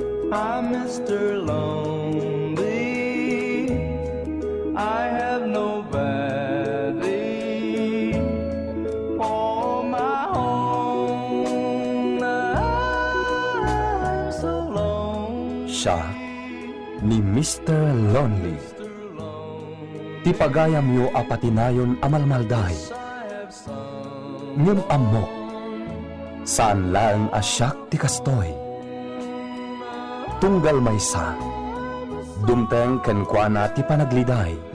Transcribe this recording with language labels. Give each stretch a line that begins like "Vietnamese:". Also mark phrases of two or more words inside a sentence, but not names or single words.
English: I'm Mister Lonely. I have nobody. Oh, my own. I'm so lonely.
Filipino: Siya ni Mister Lonely.
Iloko: Ti pagayamyo a patinayon a malmaldahay. Ngem ammok, saan laeng a siak ti kastoy. Tunggal maysa, dumteng kenkuana ti panagliday.